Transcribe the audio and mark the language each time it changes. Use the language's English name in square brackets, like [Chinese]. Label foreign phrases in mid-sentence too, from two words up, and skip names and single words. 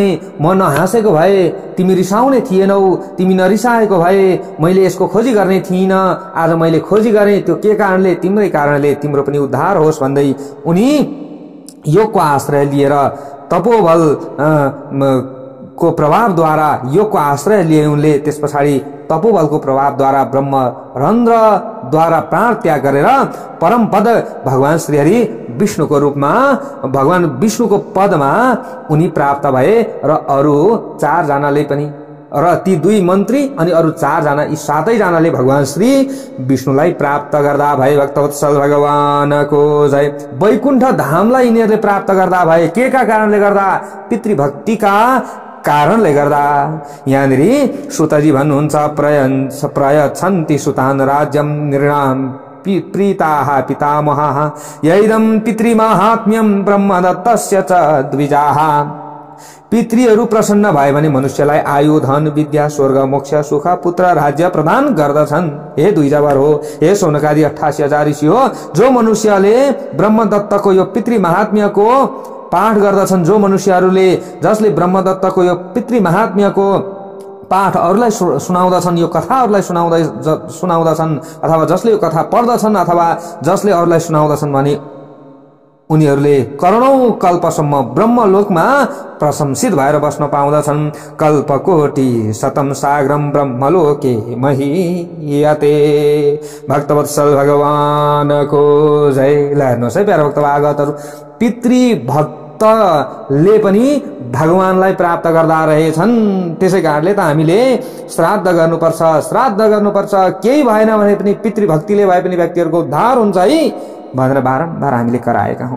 [Nepali] म नहाँसेको भए तिमी रिसाउने थिएनौ, तिमी नरिसाएको भए मैले यसको खोजी गर्ने थिइन। आज मैले खोजी गरेँ, त्यो के कारणले? तिम्रै कारणले, तिम्रो पनि उद्धार होस् भन्दै उनी योगको आश्रय लिएर तपोबल को प्रभावद्वारा, योगको आश्रय लिए उनले। त्यस पछाडि तपोबलको प्रभावद्वारा ब्रह्म रन्ध्रद्वारा प्राण त्याग गरेर परम पद भगवान श्रीहरि विष्णुको रूपमा, भगवान विष्णुको पदमा उनी प्राप्त भए। र अरू 4 जनाले पनि, र ती 2 मन्त्री अनि अरू 4 जना, यी 7 जनाले भगवान श्री विष्णुलाई प्राप्त गर्दा भए। भक्तवत्सल भगवानको जय। वैकुण्ठ धामलाई यिनीहरूले प्राप्त गर्दा भए। के का कारणले गर्दा? पितृभक्तिका कारणले गर्दा। यहाँनिर सुतजी भन्नुहुन्छ, [Sanskrit] प्रयच्छन्ति सुतान राज्यम निर्णाम प्रीताः पितामहाः यैदं पितृमाहात्म्यं ब्रह्मदत्तस्य च द्विजाः। [Nepali] पितृहरू प्रसन्न भए भने मनुष्यलाई आयु, धन, विद्या, स्वर्ग, मोक्ष, सुख, पुत्र, राज्य प्रदान गर्दछन्। हे द्विजावर हो, हे शौनकादि 88,000 ऋषि हो, जो मनुष्यले ब्रह्मदत्तको यो पितृ महात्म्यको पाठ गर्दछन्, जो मनुष्यहरूले, जसले ब्रह्मदत्तको यो पितृ महात्म्यको पाठ अरूलाई सुनाउँदछन्, यो कथाहरूलाई सुनाउँदछन्, अथवा जसले यो कथा पढ्दछन्, अथवा जसले अरूलाई सुनाउँदछन् भने उनीहरूले करोडौं कल्पसम्म ब्रह्मलोकमा प्रशंसित भएर बस्न पाउँदछन्। [Sanskrit] कल्पकोटि शतम साग्रम ब्रह्मलोके महीयते। [Nepali] भक्तवत्सल भगवानको जय। ल हेर्नुहोस् है प्यारा भक्त भागवतहरू, पितृभक्तले पनि भगवानलाई प्राप्त गर्दा रहेछन्। त्यसै कारणले त हामीले श्राद्ध गर्नुपर्छ, श्राद्ध गर्नुपर्छ। केही भएन भने पनि पितृभक्तिले भए पनि व्यक्तिहरूको उद्धार हुन्छ है भनेर बारम्बार हामीले कराएका हौं।